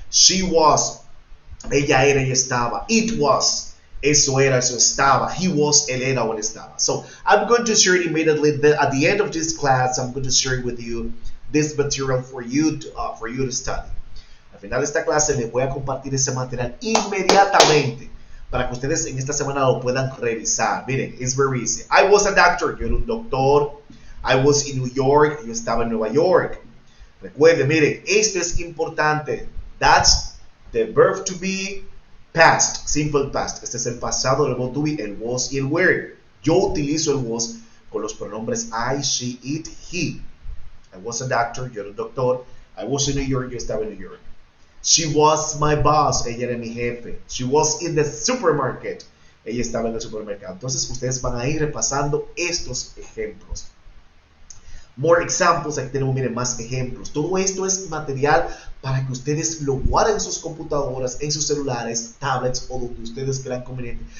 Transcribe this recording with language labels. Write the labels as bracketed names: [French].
[English] She was, [Spanish] ella era, ella estaba. [English] It was, [Spanish] eso era, eso estaba. [English] He was, [Spanish] él era o él estaba. [English] So I'm going to share it immediately. At the end of this class, I'm going to share with you this material for you to study. [Spanish] Al final de esta clase les voy a compartir ese material inmediatamente para que ustedes en esta semana lo puedan revisar. Miren, [English] it's very easy. I was a doctor, [Spanish] yo era un doctor. [English] I was in New York, [Spanish] yo estaba en Nueva York. Recuerden, miren, esto es importante. [English] That's the verb to be, past, simple past. [Spanish] Este es el pasado del verbo to be, el was y el were. Yo utilizo el was con los pronombres I, she, it, he. [English] I was a doctor, [Spanish] yo era un doctor. [English] I was in New York, [Spanish] yo estaba en New York. [English] She was my boss, [Spanish] ella era mi jefe. [English] She was in the supermarket, [Spanish] ella estaba en el supermercado. Entonces ustedes van a ir repasando estos ejemplos. [English] More examples, [Spanish] aquí tenemos, miren, más ejemplos. Todo esto es material para que ustedes lo guarden en sus computadoras, en sus celulares, tablets o donde ustedes crean conveniente.